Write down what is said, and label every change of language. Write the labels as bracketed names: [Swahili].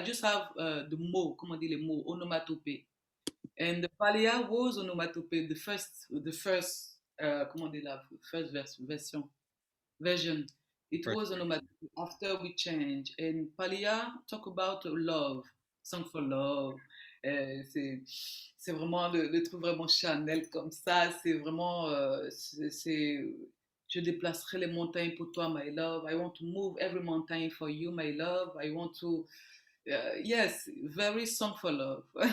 [English] I just have the mots, [French] comment on dit les mots, [English] onomatopée. And the Palea was onomatopée, the first [French] comment on dit la [English] first version. It was onomatopée. After we changed. And Palea talk about love, song for love. [French] C'est vraiment le truc vraiment Chanel comme ça. C'est vraiment, je déplacerai les montagnes pour toi, [English] my love. I want to move every mountain for you, my love. I want to, yes, very song for love.